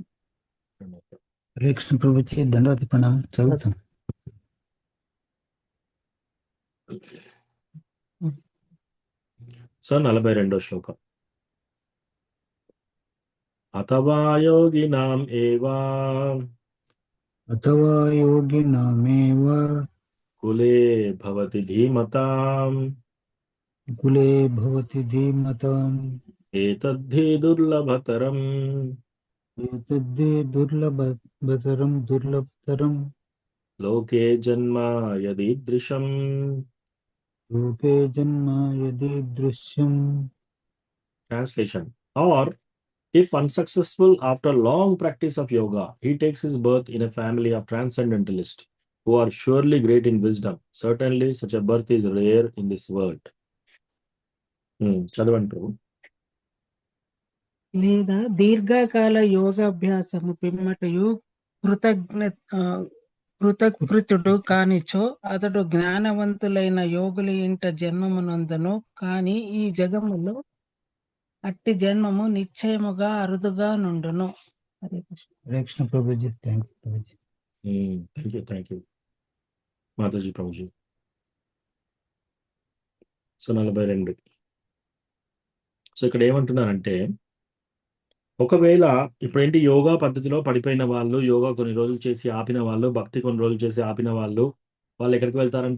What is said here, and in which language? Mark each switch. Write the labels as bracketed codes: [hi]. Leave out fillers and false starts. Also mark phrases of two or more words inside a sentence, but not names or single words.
[te] హరే కృష్ణ ప్రభుజీ దండవత్ ప్రణామం. చదువుతాం. సో 42వ శ్లోకం. [sa] అథవా యోగినాం ఏవా अथवा योगिनामेव కులే భవతి ధీమతాం कुले भवति धीमताम् ఏతద్ధి దుర్లభతరం. एतद्धि दुर्लभतरम् లోకే జన్మ యదీదృశం लोके जन्म यदीदृश्यम् [en] Translation. Or, if unsuccessful after long practice of yoga, he takes his birth in a family of transcendentalists who are surely great in wisdom. Certainly, such a birth is rare in this world. [te] చదవండి ప్రభు. లేదా దీర్ఘకాల యోగాభ్యాసము పిమ్మటయు కృతకృత్యుడు కానిచో అతడు జ్ఞానవంతులైన యోగుల ఇంట జన్మమునందును కాని ఈ జగములో అట్టి జన్మము నిశ్చయముగా అరుదుగా నుండును. హరే కృష్ణ. [hi] हरे कृष्ण प्रभु जी [en] thank you [hi] प्रभु जी [en] thank you [te] మాతాజీ ప్రభుజీ. సో 42. సో ఇక్కడ ఏమంటున్నారంటే, ఒకవేళ ఇప్పుడేంటి యోగా పద్ధతిలో పడిపోయిన వాళ్ళు, యోగా కొన్ని రోజులు చేసి ఆపిన వాళ్ళు, భక్తి కొన్ని రోజులు చేసి ఆపిన వాళ్ళు ఎక్కడికి వెళ్తారంట?